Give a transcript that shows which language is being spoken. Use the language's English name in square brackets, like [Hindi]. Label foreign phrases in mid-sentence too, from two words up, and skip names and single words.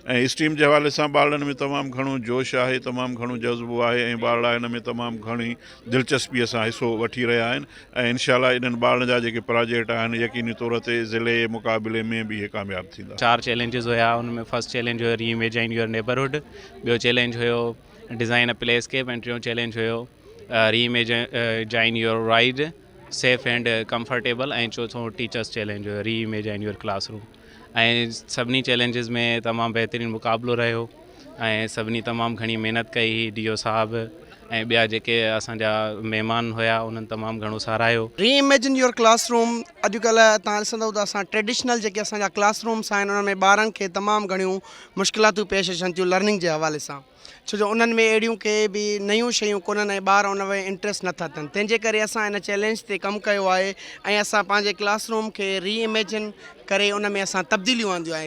[Sindhi] ऐं स्टीम जे हवाले सां ॿारनि में तमामु घणो जोश आहे, तमामु घणो जज़्बो आहे ऐं ॿार हिन में तमामु घणी दिलचस्पीअ सां हिसो वठी रहिया आहिनि। ऐं [Arabic] إن شاء الله [Sindhi] इन्हनि ॿारनि जा जेके प्रोजेक्ट आहिनि यकीनी तौर ते ज़िले मुक़ाबले में बि इहे कामयाबु थींदा। 4 चैलेंजेस हुया, उनमें [English] first challenge [Sindhi] हुयो [English] re imagine your neighbourhood, [Sindhi] ॿियो चैलेंज हुयो [English] design a playscape [Sindhi] ऐं टियों चैलेंज हुयो [English] re imagine your ride safe and comfortable, [Sindhi] ऐं चौथों [English] teachers challenge [Sindhi] हुयो [English] re imagine your classroom. [Sindhi] ऐं सभिनी चैलेंजिस में तमामु बहितरीनु मुक़ाबिलो रहियो ऐं सभिनी तमामु घणी महिनत कई। डी ओ साहब ऐं ॿिया जेके असांजा महिमान हुया उन्हनि तमामु घणो साराहियो। [English] re imagine your classroom [Sindhi] अॼुकल्ह तव्हां ॾिसंदव त असां ट्रेडिशनल जेके असांजा क्लासरूम्स आहिनि उन्हनि में ॿारनि खे तमामु घणियूं मुश्किलातूं पेश अचनि थियूं लर्निंग जे हवाले सां, छो जो उन्हनि में अहिड़ियूं के बि नयूं शयूं कोन्हनि ऐं ॿार उन में इंट्रस्ट नथा अथनि। तंहिंजे करे असां हिन चैलेंज ते कमु कयो आहे ऐं असां पंहिंजे क्लासरूम खे [English] re imagine [Sindhi] करे उन में असां तब्दीलियूं आंदियूं आहिनि।